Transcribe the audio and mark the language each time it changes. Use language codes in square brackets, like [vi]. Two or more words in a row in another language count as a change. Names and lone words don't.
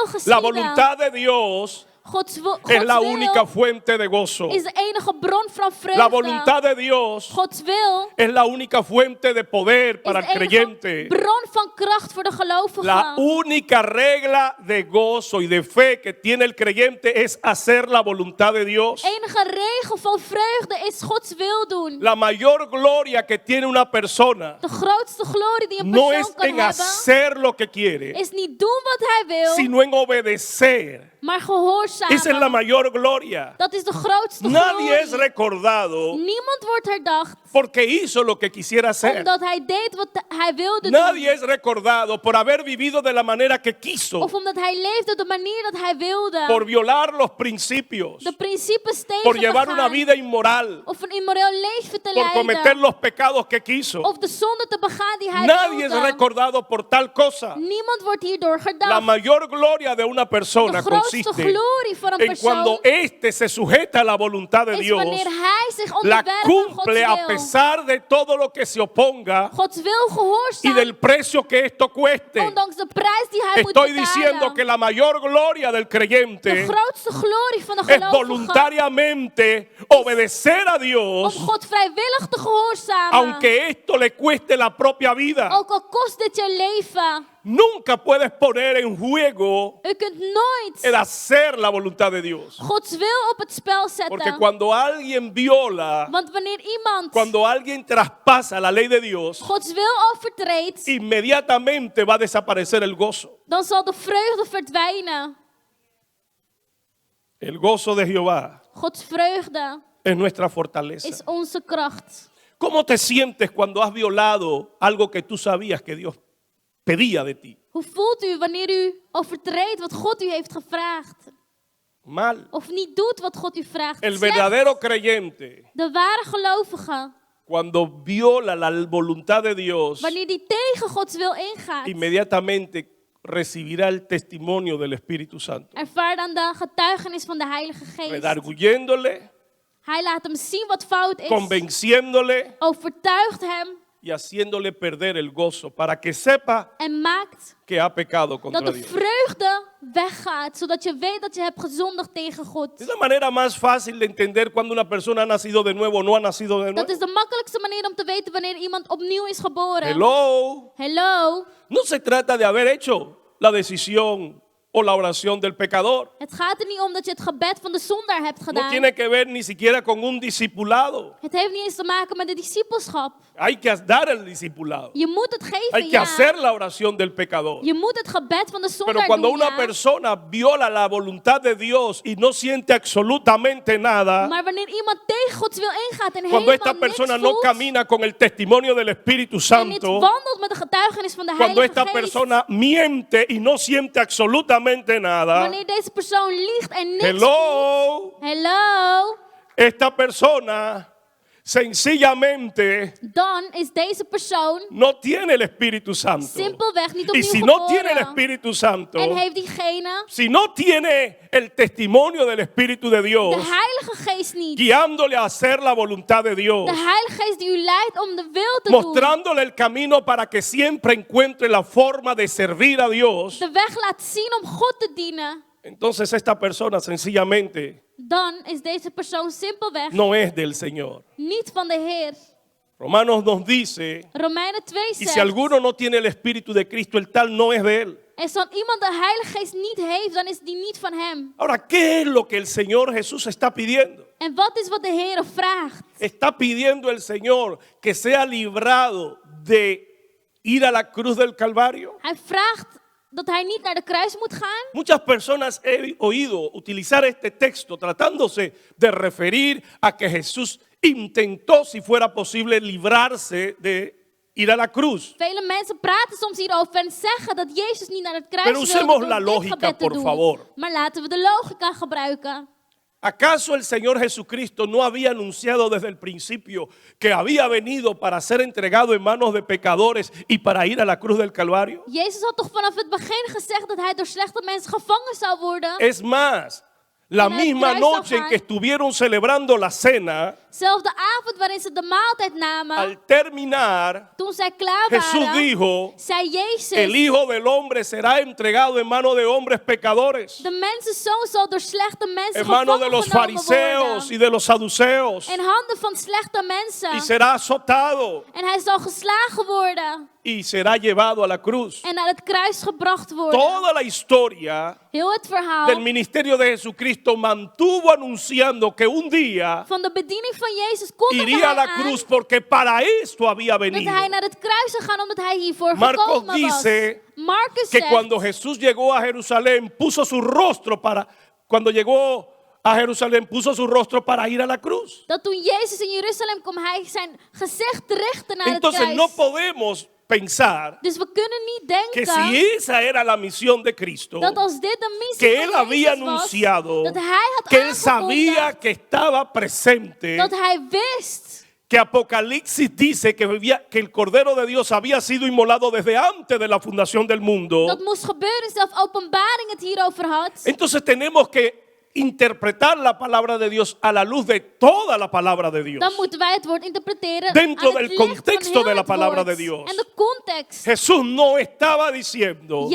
[es] La [nl] geschieden. [es] voluntad de Dios [nl] Gods [es] es la [nl] wil [es] única fuente de gozo. [nl] is de enige bron van vreugde. [es] La voluntad de Dios [nl] Gods wil [es] es la única fuente de poder para [nl] is [es] el [nl] de enige [es] creyente. [nl] bron van kracht voor de gelovige. [es] La única regla de gozo y de fe que tiene el creyente es hacer la voluntad de Dios. [nl] Enige regel van vreugde is Gods wil doen. [es] La mayor gloria que tiene una persona [nl] De grootste glorie die een [es] no [nl] persoon [es] es [nl] kan [es] en [nl] hebben, [es] hacer lo que quiere, [nl] is niet doen wat hij wil, [es] sino en obedecer. [nl] maar gehoorzamen. [es] Esa es la mayor gloria. [nl] Dat is de grootste [es] Nadie es [nl] glorie. [es] recordado [nl] Niemand wordt herdacht [es] porque hizo lo que quisiera hacer. [nl] omdat hij deed wat hij wilde [es] Nadie [nl] doen. [es] es recordado por haber vivido de la manera que quiso, [nl] Of omdat hij leefde op de manier dat hij wilde. [es] por violar los principios, [nl] De principes tegen [es] por [nl] te [es] llevar una [nl] gaan. [es] vida inmoral, [nl] Of een immoreel leven te [es] por cometer [nl] leiden. [es] los pecados que quiso. [nl] Of de zonde te begaan die hij [es] Nadie es [nl] wilde. [es] recordado por tal cosa. [nl] Niemand wordt hierdoor [es] La [nl] gedacht. [es] mayor gloria de una [nl] De [es] persona [nl] grootste [es] consiste [nl] glorie van een [es] en cuando [nl] persoon [es] éste se sujeta a la voluntad de [nl] is [es] Dios, [nl] wanneer hij zich [es] la [nl] onderwerpt aan Gods [es] cumple a [nl] wil. [es] pesar de todo lo que se oponga [nl] Gods wil [es] y [nl] gehoorzaam, [es] del precio que esto cueste. [nl] ondanks de prijs die hij moet [es] Estoy diciendo [nl] betalen. [es] que la mayor gloria del [nl] De [es] creyente [nl] grootste glorie van de [es] es [nl] gelovige [es] voluntariamente obedecer a [nl] om [es] Dios, [nl] God vrijwillig te gehoorzamen. [es] aunque esto le cueste la propia vida. [nl] Ook al kost dit je leven. [es] Nunca puedes poner en juego [nl] U kunt nooit [es] el hacer la voluntad de Dios. [nl] Gods wil op het spel [es] Porque [nl] zetten. [es] cuando alguien viola, [nl] Want wanneer iemand [es] cuando alguien traspasa la ley de Dios, [nl] Gods wil overtreedt, [es] inmediatamente va a desaparecer el gozo. [nl] dan zal de vreugde verdwijnen. [es] El gozo de Jehová [nl] Gods vreugde [es] es nuestra fortaleza. [nl] is onze kracht. [es] ¿Cómo te sientes cuando has violado algo que tú sabías que Dios pedía de ti? [nl] Hoe voelt u wanneer u overtreedt wat God u heeft gevraagd? [es] Mal. [nl] Of niet doet wat God u vraagt? [es] El [nl] Slecht. [es] verdadero creyente, [nl] De ware gelovige, [es] cuando viola la voluntad de Dios, [nl] wanneer die tegen Gods wil ingaat, [es] inmediatamente recibirá el testimonio del Espíritu Santo, [nl] ervaar dan de getuigenis van de Heilige Geest. [es] redarguyéndole, [nl] Hij laat hem zien wat fout is, [es] convenciéndole [nl] overtuigt hem [es] y haciéndole perder el gozo para que sepa [nl] en maakt [es] que ha pecado [nl] dat [es] contra [nl] de [es] Dios. [nl] vreugde weggaat, zodat je weet dat je hebt gezondigd tegen God. [es] Es la manera más fácil de entender cuando una persona ha nacido de nuevo o no ha nacido de [nl] Dat [es] nuevo. [nl] is de makkelijkste manier om te weten wanneer iemand opnieuw is geboren. Hello. Hello. [es] No se trata de haber hecho la decisión o la oración del pecador. [nl] Het gaat er niet om dat je het gebed van de zondaar hebt [es] No [nl] gedaan. [es] tiene que ver ni siquiera con un discipulado. [nl] Het heeft niet eens te maken met de discipelschap. [es] Hay que dar el discipulado. [nl] Je moet het geven, [es] Hay que [nl] ja. [es] hacer la oración del pecador. [nl] Je moet het gebed van de [es] Pero [nl] zondaar [es] cuando [nl] doen, [es] una [nl] ja. [es] persona viola la voluntad de Dios y no siente absolutamente nada, [nl] Maar wanneer iemand tegen Gods wil ingaat en [es] cuando esta [nl] helemaal [es] persona [nl] niks [es] no [nl] voelt, [es] camina con el testimonio del Espíritu [nl] en niet [es] Santo, [nl] wandelt met de getuigenis van de [es] cuando [nl] Heilige [es] esta [nl] Geest, [es] persona miente y no siente absolutamente nada, [nl] wanneer deze persoon liegt en niks voelt, hello, hello, [es] esta persona sencillamente [nl] dan is deze persoon [es] no tiene el Espíritu Santo. [nl] simpelweg niet [es] Y [nl] opnieuw [es] si no tiene el [nl] geboren. [es] Espíritu Santo, [nl] En heeft diegene [es] si no tiene el testimonio del Espíritu de Dios, [nl] de Heilige Geest niet. [es] guiándole a hacer la voluntad de Dios, [nl] De Heilige Geest die u leidt om de wil te doen. [es] mostrándole el camino para que siempre encuentre la forma de servir a Dios, [nl] De weg laat zien om God te dienen. [es] entonces esta persona sencillamente [nl] Dan is deze persoon simpelweg [es] no es del Señor. [nl] niet van de Heer. [es] Romanos nos dice, [nl] Romeinen 2 [es] y si [nl] zegt, [es] alguno no tiene el Espíritu de Cristo, el tal no es de él. [nl] als dan iemand de Heilige Geest niet heeft, dan is die niet van hem. [es] Ahora, ¿qué es lo que el Señor Jesús está pidiendo? [nl] En wat is wat de Heer vraagt? [es] Está pidiendo el Señor que sea librado de ir a la cruz del Calvario. [nl] Hij vraagt dat hij niet naar de kruis moet gaan. [es] Muchas personas he oído utilizar este texto tratándose de referir a que Jesús intentó, si fuera posible, librarse de ir a la cruz. [nl] Vele mensen praten soms hierover en zeggen dat Jezus niet naar het kruis [es] Pero [nl] wilde [es] usemos [nl] door [es] la [nl] dit [es] lógica, [nl] gebed te [es] por [nl] doen. [es] favor. [nl] Maar laten we de logica gebruiken. [es] ¿Acaso el Señor Jesucristo no había anunciado desde el principio que había venido para ser entregado en manos de pecadores y para ir a la cruz del Calvario? [nl] Jezus had toch vanaf het begin gezegd dat hij door slechte mensen gevangen zou worden. [es] Es más, la [nl] En el [es] misma [nl] kruis [es] noche [nl] zal [es] en que estuvieron celebrando la cena, [nl] Zelfs de avond waarin ze de maaltijd namen, [es] al terminar, [nl] toen zij klaar [es] Jesús [nl] waren, [es] dijo, [nl] zei Jezus, [es] el Hijo del Hombre será entregado en manos de hombres pecadores, [nl] de mensenzoon zal door slechte mensen [es] en manos de [nl] gevangen [es] los [nl] genomen [es] fariseos y [nl] worden. [es] de los saduceos, [nl] In handen van slechte mensen. [es] y será azotado [nl] En hij zal geslagen worden. [es] y será llevado a la cruz. [nl] En naar het kruis gebracht worden. [es] Toda la historia [nl] Heel het verhaal [es] del ministerio de Jesucristo mantuvo anunciando que un día [nl] van de bediening van Jezus kondigde [es] iría a [nl] hij [es] la [nl] aan [es] cruz porque para esto había [nl] dat [es] venido. [nl] hij naar het kruis zou gaan omdat hij hiervoor [es] Marcos [nl] gekomen was. [es] dice [nl] Marcus [es] Que [nl] zegt [es] cuando Jesús llegó a Jerusalén puso su rostro cuando llegó a Jerusalén puso su rostro para ir a la cruz. [nl] dat toen Jezus in Jeruzalem kwam, hij zijn gezicht richtte naar het [es] Entonces [nl] kruis. [es] no podemos pensar [nl] Dus we kunnen niet [es] que [nl] denken [es] si esa era la misión de Cristo, [nl] dat als dit de missie [es] que [nl] van [es] él había [nl] Jezus was, [es] anunciado, [nl] dat hij had [es] que él sabía [nl] aangekondigd, [es] que estaba presente, [nl] dat hij wist [es] que Apocalipsis dice que el Cordero de Dios había sido inmolado desde antes de la fundación del mundo. [nl] dat moest gebeuren, zelfs Openbaring het hierover had. [es] Entonces tenemos que interpretar la palabra de Dios a la luz de toda la palabra de Dios. [nl] Dan moeten wij het woord interpreteren [es] Dentro [nl] aan het [es] del [nl] licht van [es] contexto [nl] heel [es] de la [nl] het [es] palabra [nl] woord. [es] de Dios. [nl] En de context. [es] Jesús no estaba diciendo,